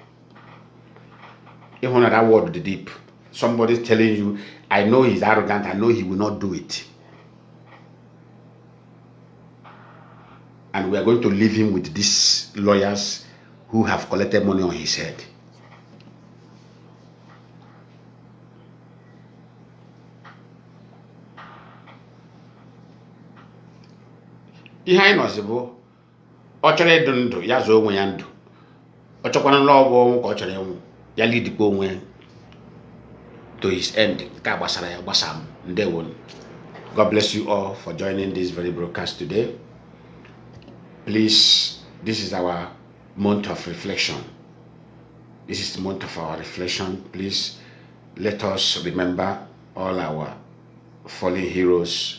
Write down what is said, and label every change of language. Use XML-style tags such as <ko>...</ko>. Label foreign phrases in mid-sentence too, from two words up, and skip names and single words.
<en>Even that word, the deep. Somebody's telling you, I know he's arrogant. I know he will not do it. and we are going to leave him with these lawyers who have collected money on his head.</en> <ig>Ihe anyị nọzi bụ ọ chọrọ ịdụ ndụ ya zụọ onwe ya ndụ, ọ chọkwana n'ọgwụ ọnwụ ka ọ chọrọ ịnwụ ya lidikwa onwe</ig> <en>to his end.</en> <ig>Nke a gbasara ya gbasa m. Ndewo.</ig> <en>God bless you all for joining this very broadcast today. Please, this is our month of reflection. This is the month of our reflection. Please let us remember all our fallen heroes.</en>